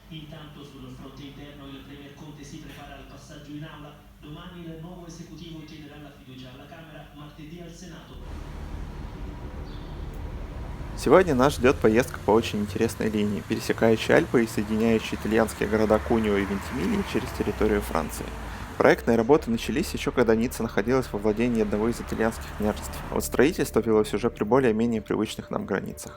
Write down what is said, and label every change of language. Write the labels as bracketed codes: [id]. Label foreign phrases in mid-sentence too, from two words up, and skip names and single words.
[it] Intanto sul fronte interno il Premier Conte si prepara al passaggio in aula. Domani il nuovo esecutivo chiederà la fiducia alla Camera, martedì al Senato. [ru] Сегодня нас ждет поездка по очень интересной линии, пересекающей Альпы и соединяющей итальянские города Куньо и Вентимилия через территорию Франции. Проектные работы начались еще когда Ницца находилась во владении одного из итальянских княжеств, а вот строительство велось уже при более-менее привычных нам границах.